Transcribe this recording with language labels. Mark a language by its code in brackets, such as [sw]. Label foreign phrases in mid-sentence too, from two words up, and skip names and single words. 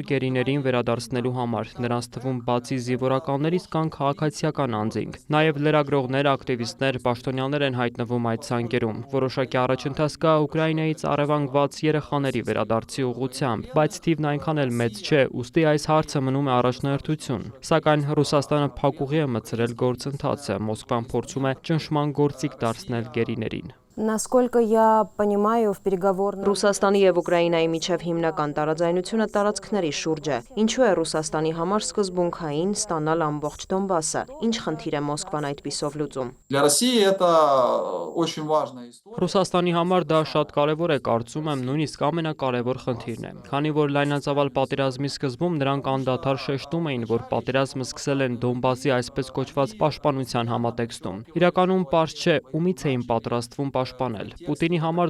[hy] գերիներին վերադարձնելու համար, նրանց թվում բացի զինվորականներից կան քաղաքացիական անձինք։ Նաեւ լրագրողներ, ակտիվիստներ, պաշտոնյաներ են հայտնվում այդ ցանկերում։ Որոշակի առաջընթաց կա Ուկրաինայից առևանգված երեխաների վերադարձի ուղղությամբ, բայց թիվն այնքան էլ մեծ չէ, ուստի այս հարցը մնում է առաջնահերթություն։ Սակայն Ռուսաստանը փակուղի է մտցրել գործընթացը, Մոսկվան փորձում է ճնշման գործիք դարձնել գերիներին։ [ru] Насколько я понимаю, в переговорах [hy] Ռուսաստանի եւ Ուկրաինայի միջև հիմնական տարաձայնությունը տարածքների շուրջ է։ Ինչու է Ռուսաստանի համար սկզբունքային ստանալ ամբողջ Դոնբասը։ Ինչ խնդիր է Մոսկվան այդպիսով լուծում։ Ռուսաստանի համար դա շատ կարևոր է, կարծում եմ, նույնիսկ ամենակարևոր խնդիրն է։ Քանի որ լայնածավալ պատերազմի սկզբում նրանք անդադար շեշտում էին, որ պատերազմը սկսել են Դոնբասի այսպես կոչված պաշտպանության համատեքստում։ Իրականում պարզ չէ, ումից էին պատրաստվում պաշտպանել։ Պուտինի համար